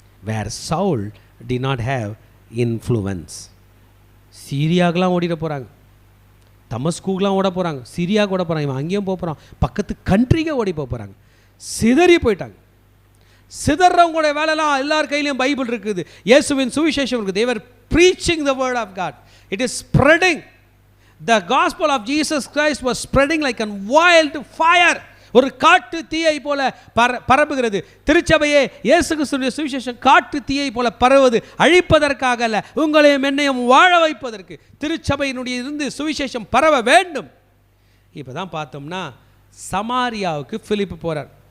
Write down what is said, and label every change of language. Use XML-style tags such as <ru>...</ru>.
<en>Where Saul did not have influence.</en> <ta>சீரியாவுக்கெலாம் ஓடிட போகிறாங்க, தமஸ்கூக்கெலாம் ஓட போகிறாங்க, சிரியாவுக்கு ஓட போகிறாங்க, இவன் அங்கேயும் போக போகிறான், பக்கத்து கண்ட்ரிக்கே ஓடி போகிறாங்க. சிதறி போயிட்டாங்க. சிதறவங்களுடைய வேலைலாம் எல்லார் கையிலையும் பைபிள் இருக்குது, இயேசுவின் சுவிசேஷம் இருக்குது.</ta> <en>they were preaching the word of God. It is spreading. The gospel of Jesus Christ was spreading like a wild fire.</en> <ta>ஒரு காட்டு தீயை போல பரவுகிறது. திருச்சபையே இயேசு கிறிஸ்துவின் சுவிசேஷம் காட்டு தீயை போல பரவுவது அழிப்பதற்காக அல்ல, உங்களையும் என்னையும் வாழ வைப்பதற்கு. திருச்சபையினுடைய இருந்து சுவிசேஷம் பரவ வேண்டும். இப்போ தான் பார்த்தோம்னா சமாரியாவுக்கு பிலிப்பு போகிறார்.</ta>